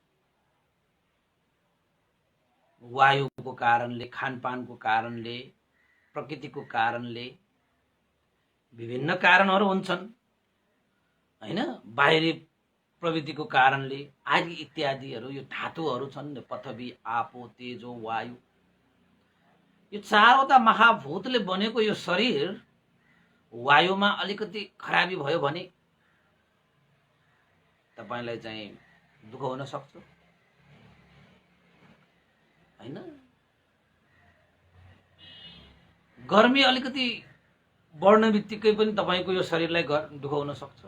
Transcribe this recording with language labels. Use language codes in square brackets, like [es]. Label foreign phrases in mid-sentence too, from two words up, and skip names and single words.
[ne] वायुको कारणले, खानपानको कारणले, प्रकृतिको कारणले, विभिन्न कारणहरू हुन्छन् हैन, बाहिरी प्रविधिको कारणले आदि इत्यादिहरू। यो धातुहरू छन्, पृथ्वी, आपो, तेजो, वायु, यो चारवटा महाभूतले बनेको यो शरीर वायुमा अलिकति खराबी भयो भने तपाईलाई चाहिँ दुःख हुन सक्छ हैन। गर्मी अलिकति बढ्ने बित्तिकै पनि तपाईको यो शरीरलाई दुःख हुन सक्छ।